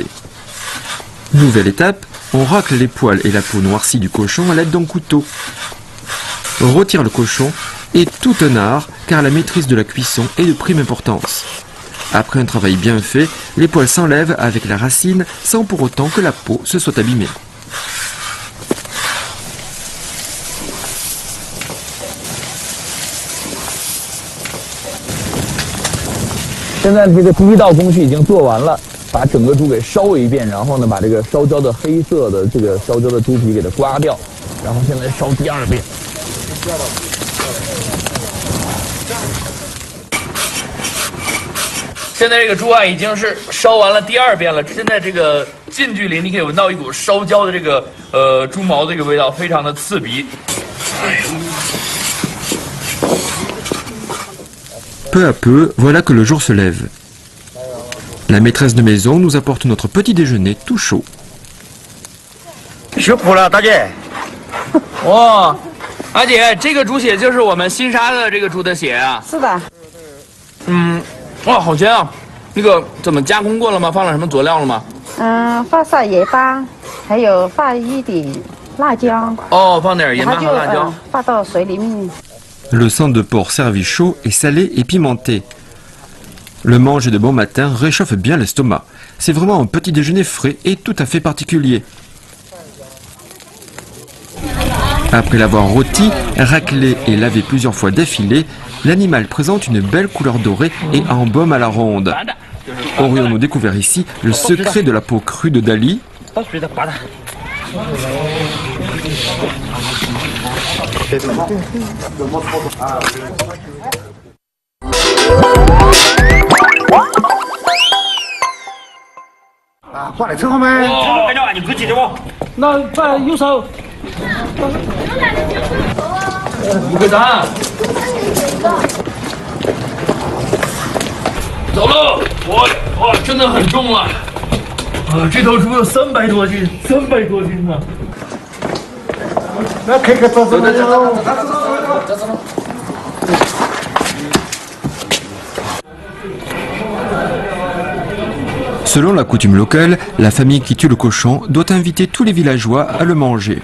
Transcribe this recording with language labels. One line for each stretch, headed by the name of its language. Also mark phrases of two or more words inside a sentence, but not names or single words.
French: Nouvelle étape, on racle les poils et la peau noircie du cochon à l'aide d'un couteau. On retire le cochon et tout un art, car la maîtrise de la cuisson est de prime importance. Après un travail bien fait, les poils s'enlèvent avec la racine sans pour autant que la peau se soit abîmée.
Chinese: 现在这个第一道工序已经做完了，把整个猪给烧一遍，然后呢，把这个烧焦的黑色的这个烧焦的猪皮给它刮掉，然后现在烧第二遍。现在这个猪啊已经是烧完了第二遍了，现在这个近距离你可以闻到一股烧焦的这个猪毛的这个味道，非常的刺鼻。哎呀。
French: Peu à peu, voilà que le jour se lève. La maîtresse de maison nous apporte notre petit déjeuner tout chaud.
Chinese: 辛苦了，大姐。哇，阿姐，这个猪血就是我们新杀的这个猪的血啊？是的。嗯，哇，好香啊！那个怎么加工过了吗？放了什么佐料了吗？放上盐巴，还有放一点辣椒。哦，放点盐巴和辣椒。放到水里面。
French: Le sang de porc servi chaud est salé et pimenté. Le manger de bon matin réchauffe bien l'estomac. C'est vraiment un petit déjeuner frais et tout à fait particulier. Après l'avoir rôti, raclé et lavé plusieurs fois d'affilée, l'animal présente une belle couleur dorée et embaume à la ronde. Aurions-nous découvert ici le secret de la peau crue de Dali?
Chinese: Ah, 过来车后面。哦，跟着啊，你不记得不？那放右手。不会打。走喽！哇，真的很重了。啊，这头猪有300多斤，300多斤呢。
French: Selon la coutume locale, la famille qui tue le cochon doit inviter tous les villageois à le manger.